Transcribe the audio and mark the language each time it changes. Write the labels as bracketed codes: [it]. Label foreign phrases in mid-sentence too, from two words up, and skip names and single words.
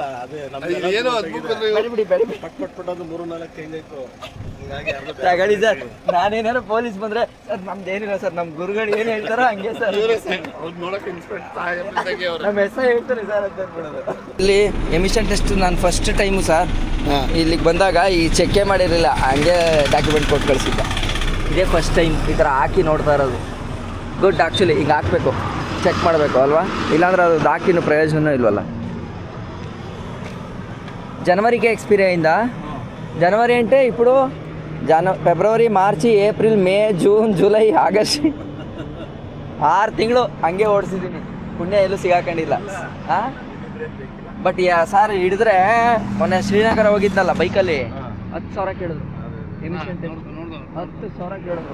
[kn] ತಗೊಳ್ಳಿ ಸರ್, ನಾನೇನಾರು ಪೊಲೀಸ್ ಬಂದ್ರೆ ಸರ್ ನಮ್ದೇನಿಲ್ಲ ಸರ್, ನಮ್ಮ ಗುರುಗಳು ಏನು ಹೇಳ್ತಾರೋ ಹಂಗೆ ಸರ್, ನಮ್ಮ ಹೆಸರು ಹೇಳ್ತಾರೆ ಸರ್ ಅಂತ ಅಂದ್ಬಿಡೋದು. ಇಲ್ಲಿ [en] emission test [kn] ನಾನು [en] first time [kn] ಸರ್ ಇಲ್ಲಿಗೆ ಬಂದಾಗ ಈ ಚೆಕ್ಕೇ ಮಾಡಿರಲಿಲ್ಲ, ಹಂಗೆ ಡಾಕ್ಯುಮೆಂಟ್ ಕೊಟ್ಟು ಕಳಿಸಿದ್ದೆ. ಇದೇ [en] first time [kn] ಈ ಥರ ಹಾಕಿ ನೋಡ್ತಾ ಇರೋದು. [en] good, actually [kn] ಹಿಂಗೆ ಹಾಕಬೇಕು, ಚೆಕ್ ಮಾಡಬೇಕು ಅಲ್ವಾ, ಇಲ್ಲಾಂದ್ರೆ ಅದು ಹಾಕಿನೂ ಪ್ರಯೋಜನ ಇಲ್ವಲ್ಲ. [te] జనవరికి ఎక్స్పైరీ అయిందా? జనవరి అంటే ఇప్పుడు [kn] ಫೆಬ್ರವರಿ, ಮಾರ್ಚ್, ಏಪ್ರಿಲ್, ಮೇ, ಜೂನ್, ಜುಲೈ, ಆಗಸ್ಟ್ 6 ತಿಂಗಳು ಹಂಗೆ ಓಡಿಸಿದ್ದೀನಿ. ಪುಣ್ಯ ಎಲ್ಲೂ ಸಿಗಾಕೊಂಡಿಲ್ಲ. ಹಾಂ, [en] but sir [kn] ಹಿಡಿದ್ರೆ ಮೊನ್ನೆ ಶ್ರೀನಗರ ಹೋಗಿದ್ನಲ್ಲ ಬೈಕಲ್ಲಿ 10,000 ಕೇಳಿದ್ರು. ಎಮಿಷನ್ 10,000 ಕೇಳಿದ್ರು.